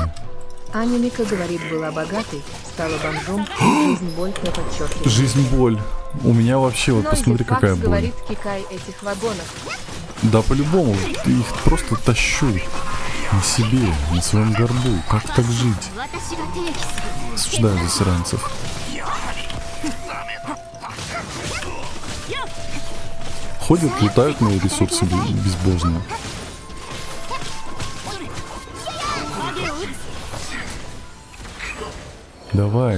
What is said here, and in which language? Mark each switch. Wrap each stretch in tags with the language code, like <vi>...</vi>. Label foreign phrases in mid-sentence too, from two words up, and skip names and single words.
<ru>Аня Мика говорит, была богатой, стала бомжом, жизнь боль не подчеркивает. Жизнь боль. У меня вообще, вот Нойзи посмотри, Факс какая боль. говорит, кикай этих вагонов. Да по-любому, ты их просто тащу на себе, на своем горбу. Как так жить?</ru> <ja>私が定義する。</ja> <ru>Осуждаю засранцев. Ходят, лутают мои ресурсы безбожно. Давай.</ru>